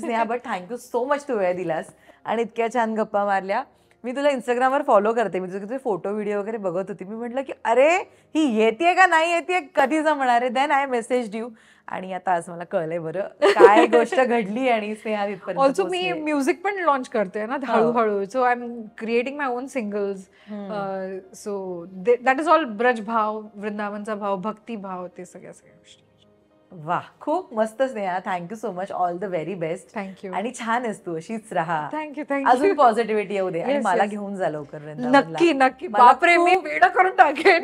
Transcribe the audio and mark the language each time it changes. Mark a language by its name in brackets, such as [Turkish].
[Marathi] Sneha, [English] but thank you so much, [Marathi] तू वेळ दिलास आणि इतक्या छान गप्पा मारल्या. मी तुला इंस्टाग्रामवर फॉलो करते, मी तुझे फोटो व्हिडिओ वगैरे बघत होती. मी म्हटलं की अरे ही येते का नाही येते, कधी जमणार आहे. [English] then I messaged you [Marathi] आणि आता आज मला कळलंय बरं काय गोष्ट घडली आणि स्नेहा तिथपर्यंत ऑल्सो मी म्युझिक पण लॉन्च करते ना हळूहळू. [English] So I am creating my own singles. So that is all [Marathi] Braj भाव, वृंदावनचा भाव, भक्ती भाव, ते सगळ्या गोष्टी. वा, खूप मस्त Sneha. [English] Thank you so much. All the very best. Thank you. [Marathi] आणि छान आहेस तू, अशीच राहा. [English] thank you [Marathi] अजून पॉझिटिव्हिटी येऊ दे आणि मला घेऊन जा लवकर वृंदावनला. नक्की नक्की. बापरे, मी वेळ करून टाकेन.